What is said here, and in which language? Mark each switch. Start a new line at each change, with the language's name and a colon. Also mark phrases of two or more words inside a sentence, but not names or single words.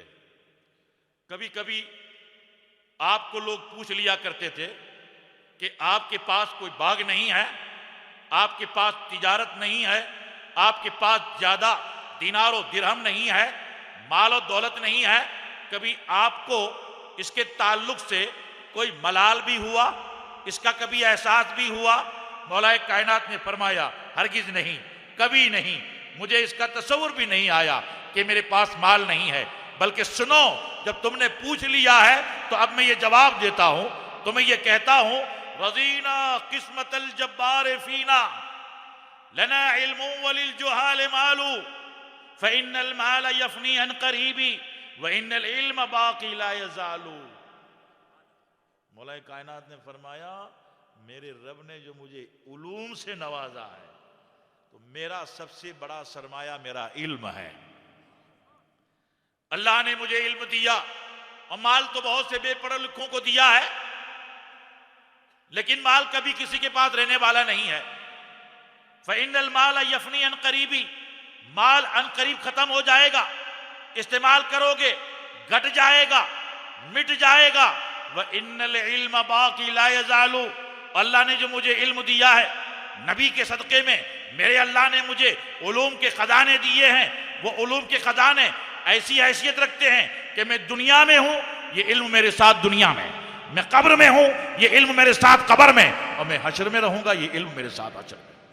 Hindi: कभी कभी आपको लोग पूछ लिया करते थे कि आपके पास कोई बाग नहीं है, आपके पास तिजारत नहीं है, आपके पास ज्यादा दिनार और दिरहम नहीं है, माल और दौलत नहीं है, कभी आपको इसके ताल्लुक से कोई मलाल भी हुआ, इसका कभी एहसास भी हुआ? मौलाए कायनात ने फरमाया हरगिज नहीं, कभी नहीं, मुझे इसका तसव्वुर भी नहीं आया कि मेरे पास माल नहीं है। बल्कि सुनो, जब तुमने पूछ लिया है तो अब मैं ये जवाब देता हूं, तुम्हें ये कहता हूं,
Arabic: رضينا قسمة الجبار فينا لنا علم وللجهال مال فإن المال يفنى عن قريب وإن العلم باق لا يزال.
Hindi: मौलाए कायनात ने फरमाया, मेरे रब ने जो मुझे उलूम से नवाजा है, तो मेरा सबसे बड़ा सरमाया मेरा इल्म है। अल्लाह ने मुझे इल्म दिया, और माल तो बहुत से बेपढ़े लिखों को दिया है, लेकिन माल कभी किसी के पास रहने वाला नहीं है।
Arabic: فإن المال يفنى عن قريب,
Hindi: माल अन करीब खत्म हो जाएगा, इस्तेमाल करोगे घट जाएगा, मिट जाएगा।
Arabic: وإن العلم باق لا يزال,
Hindi: अल्लाह ने जो मुझे इल्म दिया है, नबी के सदक़े में मेरे अल्लाह ने मुझे उलूम के खजाने दिए हैं। वो उलूम के खजाने ऐसी हैसियत रखते हैं कि मैं दुनिया में हूं, ये इल्म मेरे साथ दुनिया में, मैं कब्र में हूं, ये इल्म मेरे साथ कब्र में, और मैं हश्र में रहूंगा, ये इल्म मेरे साथ हश्र में।